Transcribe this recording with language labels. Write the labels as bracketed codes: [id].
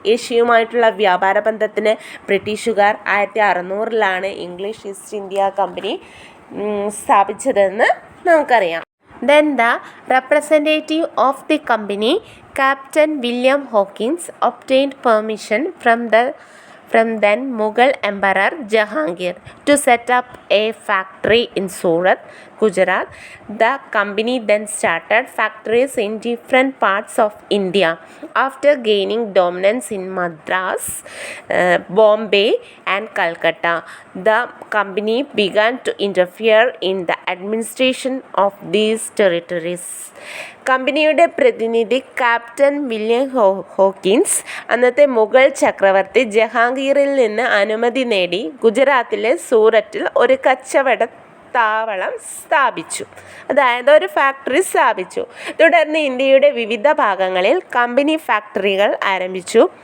[ml] ഏഷ്യയുമായിട്ടുള്ള വ്യാപാര ബന്ധത്തിന് ബ്രിട്ടീഷുകാർ 1600 ഇംഗ്ലീഷ് ഈസ്റ്റ് ഇന്ത്യ കമ്പനി സ്ഥാപിച്ചതെന്ന് നമുക്കറിയാം. [en] Then the representative of the company, Captain William Hawkins, obtained permission from then Mughal Emperor Jahangir to set up a factory in Surat, Gujarat. The company then started factories in different parts of India. After gaining dominance in Madras, Bombay and Calcutta, the company began to interfere in the administration of these territories. [ml] കമ്പനിയുടെ പ്രതിനിധി captain William Hawkins അന്നത്തെ മുഗൾ ചക്രവർത്തി ജഹാംഗീറിൽ നിന്ന് അനുമതി നേടി ഗുജറാത്തിലെ സൂററ്റിൽ ഒരു കച്ചവട താവളം സ്ഥാപിച്ചു. അതായത് ഒരു ഫാക്ടറി സ്ഥാപിച്ചു. തുടർന്ന് ഇന്ത്യയുടെ വിവിധ ഭാഗങ്ങളിൽ കമ്പനി ഫാക്ടറികൾ ആരംഭിച്ചു.